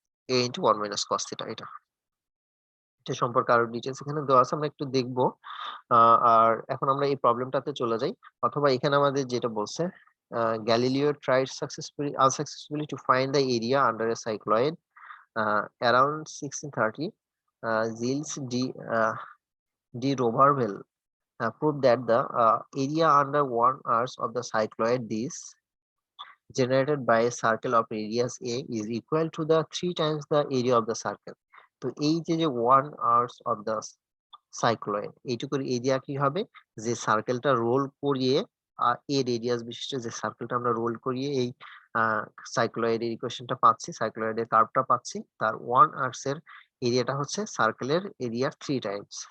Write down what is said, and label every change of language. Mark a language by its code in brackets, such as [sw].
[en] a into 1 minus cos theta [bn] এটা সম্পর্কে আরো ডিটেইলস এখানে দেওয়া আছে, আমরা একটু দেখবো। আর এখন আমরা এই প্রবলেমটাতে চলে যাই, অথবা এখানে আমাদের যেটা বলছে, [en] Galileo tried unsuccessfully to find the area under a cycloid around 1630. Gilles de Roberval proved that the area under one arc of the cycloid this generated by a circle of radius a is equal to the 3 times the area of the circle. [bn] তো এই যে [en] one arc of the [bn] cycloid, এইটুকুর area কি হবে, যে সার্কেলটা role করিয়ে এ radius বিশিষ্ট যে সার্কেলটা আমরা রোল করিয়ে এই সাইক্লয়েডের ইকুয়েশনটা পাচ্ছি, সাইক্লয়েডের কার্ভটা পাচ্ছি, তার ওয়ান আর্কস এর এরিয়াটা হচ্ছে সার্কেলের এরিয়ার 3 টাইমস।